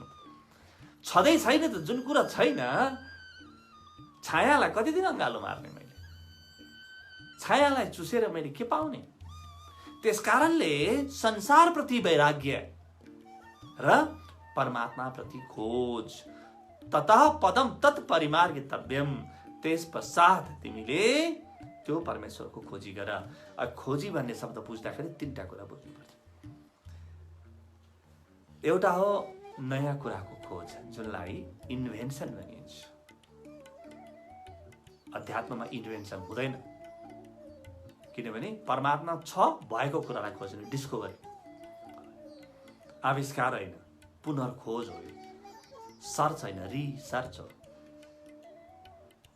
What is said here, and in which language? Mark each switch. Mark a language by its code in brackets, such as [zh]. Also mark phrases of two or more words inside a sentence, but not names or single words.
[ne] छँदै छैन त, जुन कुरा छैन, छायालाई कति दिन अँगालो मार्ने मैले, छायालाई चुसेर मैले के पाउने? त्यसकारणले संसार प्रति वैराग्य र परमात्मा प्रति खोज। [sa] ततः पदम तत् परिमार्गितव्यम, [ne] त्यस पश्चात तिमीले त्यो परमेश्वरको खोजी गर। खोजी भन्ने शब्द बुझ्दाखेरि तीनटा कुरा बुझ्नुपर्छ। एउटा हो नयाँ कुराको खोज, जुनलाई इन्भेन्सन भनिन्छ। अध्यात्ममा इन्भेन्सन हुँदैन, किनभने परमात्मा छ, भएको कुरालाई खोज्ने, डिस्कभरी, आविष्कार होइन, पुनर्खोज हो, सर्च होइन, रिसर्च हो।